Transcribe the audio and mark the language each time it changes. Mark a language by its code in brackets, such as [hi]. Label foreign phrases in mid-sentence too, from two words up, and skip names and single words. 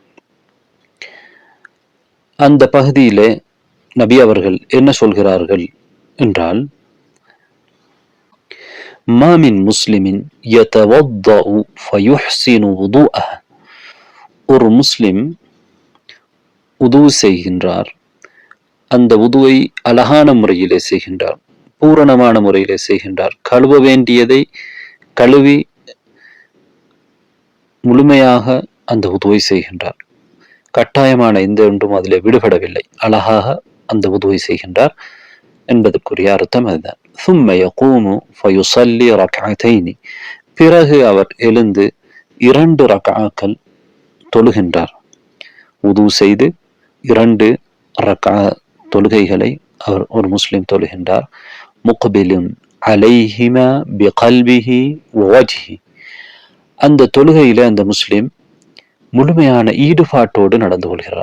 [ta] அந்த பகுதியிலே நபி அவர்கள் என்ன சொல்கிறார்கள் என்றால், [ar] ما من مسلم يتوضأ فيحسن وضوءه, [ta] ஒரு முஸ்லிம் வுது செய்கின்றார், அந்த வுதுவை அழகான முறையிலே செய்கின்றார், பூரணமான முறையிலே செய்கின்றார், கழுவ வேண்டியதை கழுவி முழுமையாக அந்த வுதுவை செய்கின்றார், கட்டாயமான எந்த ஒன்றும் அதிலே விடுபடவில்லை, அழகாக அந்த வுதுவை செய்கின்றார் என்பதற்குரிய அர்த்தம் அதுதான். [ar] ثم يقوم فيصلي ركعتين, [ta] பிறகு அவர் எழுந்து 2 ரக்அத்கள் தொழுகின்றார். வுது செய்து 2 ரக்அத் தொழுகைகளை அவர் ஒரு முஸ்லிம் தொழுகின்றார். [ar] مقبل عليهما بقلبه ووجهه, [ta] அந்த தொழுகையில அந்த முஸ்லிம் முழுமையான ஈடுபாட்டோடு நடந்து கொள்கிறார்.